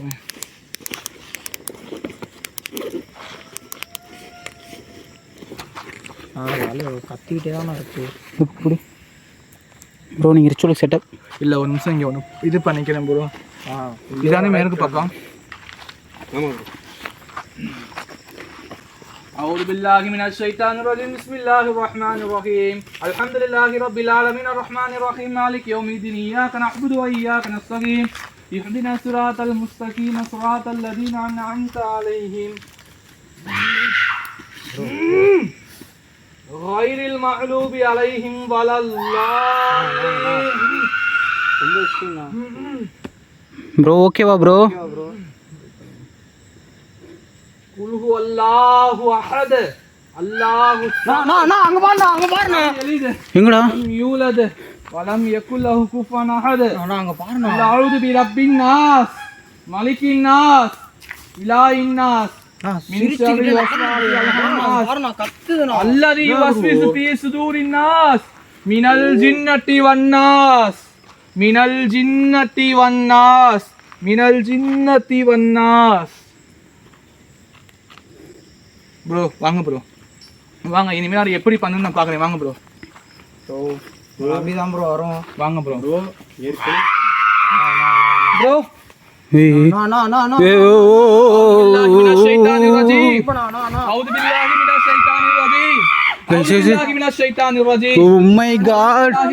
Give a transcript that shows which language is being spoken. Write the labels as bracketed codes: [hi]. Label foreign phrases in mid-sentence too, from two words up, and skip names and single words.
[ta] கத்திக்கிட்டே தானே இருக்கு. எப்படி ப்ரோ நீங்கள் [en] ritual setup? [ta] இல்லை ஒரு நிமிஷம், இங்கே ஒன்று இது பண்ணிக்கிறேன் ப்ரோ. இதானே மேற்கு பக்கம். ஆமாம் ப்ரோ. [ar] أعوذ بالله من الشيطان الرجيم. بسم الله الرحمن الرحيم. الحمد لله رب العالمين الرحمن الرحيم مالك يوم الدين. إياك نعبد وإياك نستعين. اهدنا الصراط المستقيم صراط الذين أنعمت عليهم غير المغضوب عليهم ولا الضالين. [ta] ப்ரோ ஓகேவா ப்ரோ? [ar] قل هو الله أحد الله [ta] அங்க பாருங்க எங்கடா? [ar] لم يولد ولم يكن له كفوا أحد. [ta] அங்க பாருங்க. [ar] قل أعوذ برب الناس ملك الناس إله الناس من شر الوسواس الخناس الذي يوسوس في صدور الناس من الجنة والناس من الجنة والناس من الجنة والناس. [ta] ப்ரோ வாங்க ப்ரோ, வாங்க. இனிமேல் அது எப்படி பண்ணுன்னு நான் பார்க்குறேன். வாங்க ப்ரோ. அப்படிதான் ப்ரோ வரும். வாங்க ப்ரோ. ப்ரோ ஏற்கனவே ப்ரோ [en] Oh my God.